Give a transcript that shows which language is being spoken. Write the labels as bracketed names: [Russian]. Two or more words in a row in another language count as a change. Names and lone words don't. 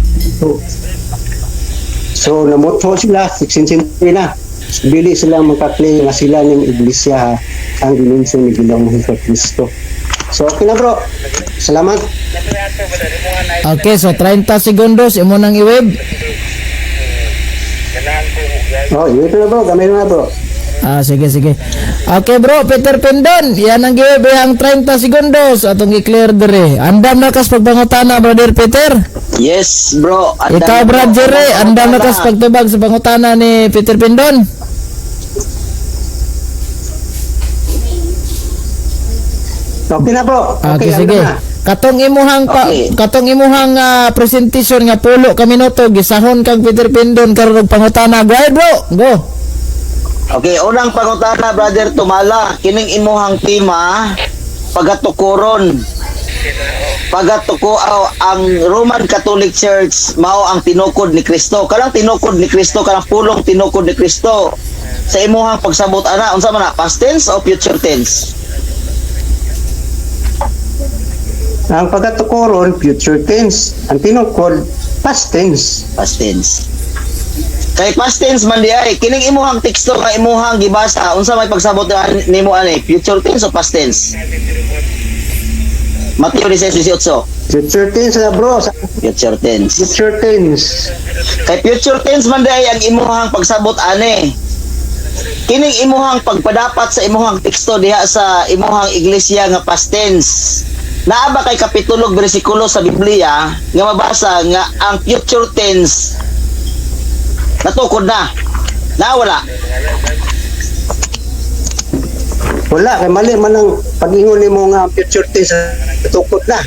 [Cebuano] So namutho sila [English] 16th century [Cebuano] na. So, dili sila makaklaim nga sila ning iglesia ang dimensyon ni Ginoong Hesukristo. So okay na, bro. Salamat. Okay, so 30 segundos imo nang i-web. Oh, ito na, bro. Gamay na, bro. Sige. Okay, bro, Peter Pindon, yan ang i-web ang 30 segundos atong i-clear dire. Andam na kas pagbangutana, brother Peter. [English] Yes, bro. [Cebuano] Ikaw, Brad Jerry, andam na kas pagtubag sa pangutana ni Peter Pindon. Okay na, bro. Okay, sige. na. Katong imuhang presentation nga pulo ka minuto gisahon kang Peter Pindon karon og pangutana. [English] Go ahead, bro. Go. [Cebuano] Okay, unang pangutana, brother Tumala. Kining imuhang tema, pagatukuron. Ang Roman Catholic Church mao ang tinukod ni Kristo. Kanang tinukod ni Kristo, kanang pulong tinukod ni Kristo. Sa imuhang pagsabot ana, unsa man na, [English] past tense o future tense? [Cebuano] Ang pagkatukoron, [English] future tense. [Cebuano] Ang tinukod, [English] past tense. Past tense. [Cebuano] Kay [English] past tense [Cebuano] man di ay kining imuhang teksto nga imuhang gibasa, unsa may pagsabot nimo ani, [English] future tense o past tense? [Cebuano] Mateo 16:18. [English] Future tense na, bro. Future tense. Future tense. [Cebuano] Kay [English] future tense [Cebuano] man di ay ang imuhang pagsabot ani. Kining imuhang pagpadapat sa imuhang teksto diha sa imuhang iglesia nga [English] past tense. [Cebuano] Naa ba kay kapitulo bersikulo sa Biblia nga mabasa nga ang [English] future tense [Cebuano] natukod na? Wala. Wala, kay mali man ang pag-ingon nimo nga [English] future tense [Cebuano] natukod na.